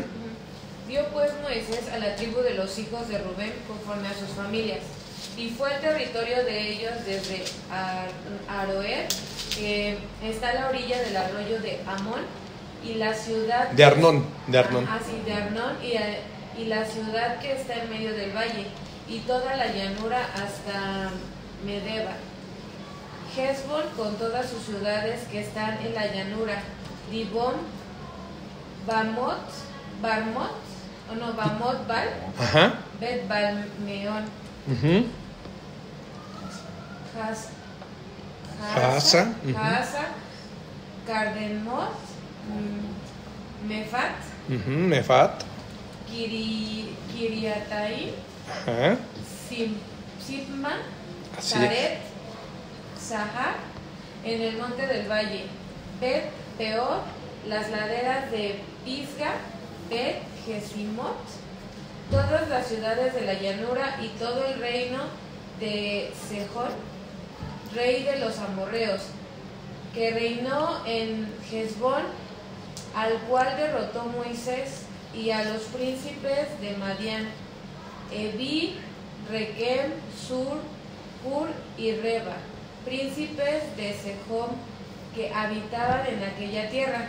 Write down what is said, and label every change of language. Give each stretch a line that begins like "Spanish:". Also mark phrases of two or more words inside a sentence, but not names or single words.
Spanish: Dio pues Moisés a la tribu de los hijos de Rubén conforme a sus familias, y fue el territorio de ellos desde Aroer, que está a la orilla del arroyo de Amón, y la ciudad de Arnón, de Arnón, y la ciudad que está en medio del valle, y toda la llanura hasta Medeba, Hezbón con todas sus ciudades que están en la llanura, Dibón, Bamot Bal, Bet Balmeón, Hasa, Cardemot, Mefat, Kiriataim, Sibma, Saret, Sahar, en el monte del valle, Bet Peor, las laderas de Pisga, Bet Jesimot, todas las ciudades de la llanura y todo el reino de Sejón, rey de los amorreos, que reinó en Hezbón, al cual derrotó Moisés, y a los príncipes de Madián, Evi, Requem, Sur, Hur y Reba, príncipes de Sejón, que habitaban en aquella tierra.